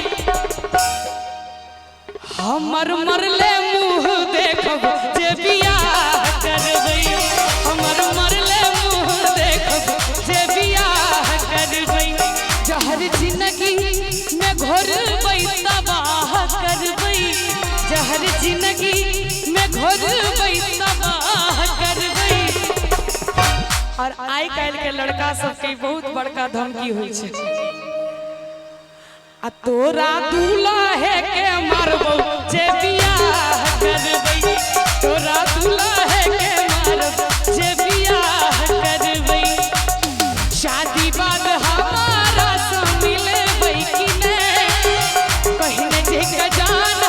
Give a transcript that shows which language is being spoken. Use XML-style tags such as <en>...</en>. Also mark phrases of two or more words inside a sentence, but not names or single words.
<mai>हमर मरले मुँह देखब जे बियाह करबई हमर मरले मुँह देखब जे बियाह करबई जहर जिंदगी में घोर तबाह करबई जहर जिंदगी में घोर तबाह करबई। और आइ काल्हि के लड़का सबके बहुत बड़का धमकी होइ छै आ तोरा दुल्हे के मारबो जे बियाह करबई तोरा दुल्हे के मारबो जे बियाह करबई शादी बाद हमारा से मिलबै कि नहीं पहिने जे के जान</mai>